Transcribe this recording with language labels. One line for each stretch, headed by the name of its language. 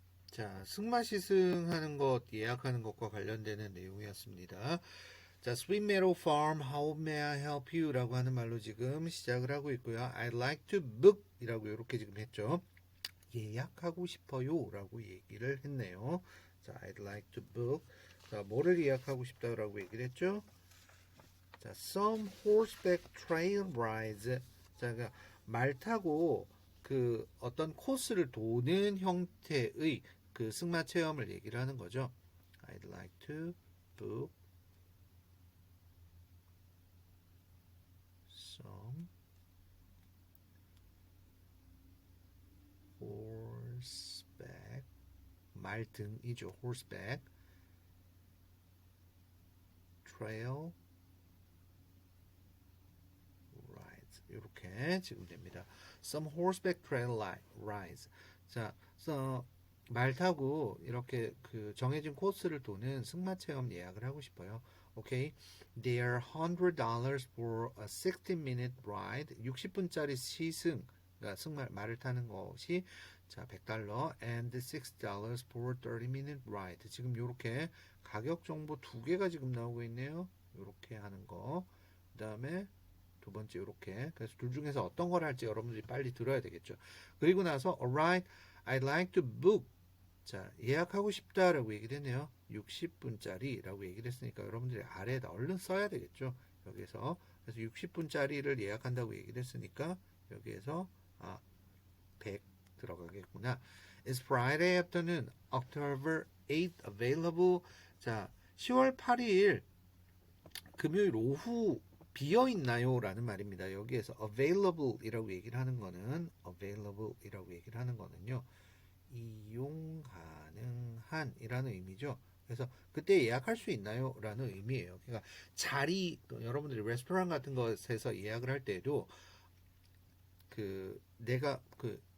Korean: 자, 승마 시승하는 것, 예약하는 것과 관련되는 내용이었습니다.
English: 자, Sweet Meadow Farm, how may I help you?
Korean: 라고 하는 말로 지금 시작을 하고 있고요.
English: I'd like to book
Korean: 이라고 이렇게 지금 했죠. 예약하고 싶어요 라고 얘기를 했네요.
English: 자, I'd like to book.
Korean: 자, 뭐를 예약하고 싶다라고 얘기를 했죠?
English: 자, some horseback trail rides.
Korean: 자, 그러니까 말 타고 그 어떤 코스를 도는 형태의 그 승마 체험을 얘기를 하는 거죠.
English: I'd like to book some horseback
Korean: 말등이죠.
English: horseback trail rides
Korean: 이렇게 지금 됩니다.
English: Some horseback trail rides.
Korean: 자, 말 타고 이렇게 그 정해진 코스를 도는 승마 체험 예약을 하고 싶어요.
English: Okay. They are $100 for a 60-minute ride.
Korean: 60분짜리 시승, 그러니까 말을 타는 것이 자,
English: $100 and $6 for 30-minute ride.
Korean: 지금 요렇게 가격 정보 두 개가 지금 나오고 있네요. 요렇게 하는 거. 그다음에 두 번째 요렇게. 그래서 둘 중에서 어떤 걸 할지 여러분들이 빨리 들어야 되겠죠. 그리고 나서
English: alright, I'd like to book.
Korean: 자, 예약하고 싶다라고 얘기를 했네요. 60분짜리라고 얘기를 했으니까 여러분들이 아래에다 얼른 써야 되겠죠. 여기서 그래서 60분짜리를 예약한다고 얘기를 했으니까 여기에서 100 들어가겠구나.
English: Is Friday afternoon, October 8th available?
Korean: 자, 10월 8일 금요일 오후 비어 있나요? 라는 말입니다. 여기에서 available 이라고 얘기를 하는 거는 available 이라고 얘기를 하는 거는요. 이용 가능한 이라는 의미죠. 그래서 그때 예약할 수 있나요? 라는 의미예요. 그러니까 자리, 여러분들이 레스토랑 같은 것에서 예약을 할 때에도 그 내가 그